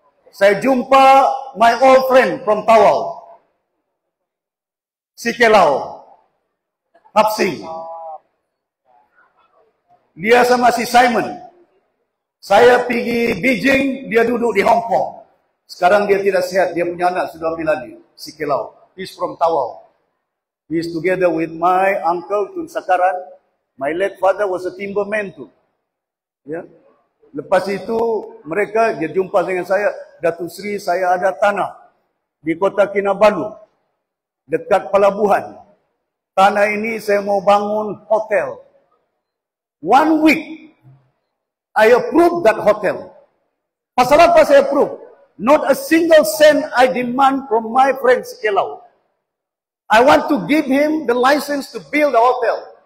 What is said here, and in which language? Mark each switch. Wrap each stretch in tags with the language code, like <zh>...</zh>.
<ms>Saya jumpa</ms> <en>my old friend from Tawau, Sikelau, Hapsing.</en> <ms>Dia sama si Simon. Saya pergi Beijing, dia duduk di Hong Kong. Sekarang dia tidak sihat, dia punya anak sudah ambil lagi.</ms> <en>Sikelau. He's from Tawau. He's together with my uncle Tun Sakaran. My late father was a timberman too.</en> <ms>Ya. Lepas itu mereka dia jumpa dengan saya, Datuk Seri, saya ada tanah di Kota Kinabalu dekat pelabuhan. Tanah ini saya mau bangun hotel.</ms> <en>1 week I approve that hotel.</en> <ms>Pasal apa saya</ms> <en>approve? Not a single cent I demand from my friend Sikelau. I want to give him the license to build a hotel.</en>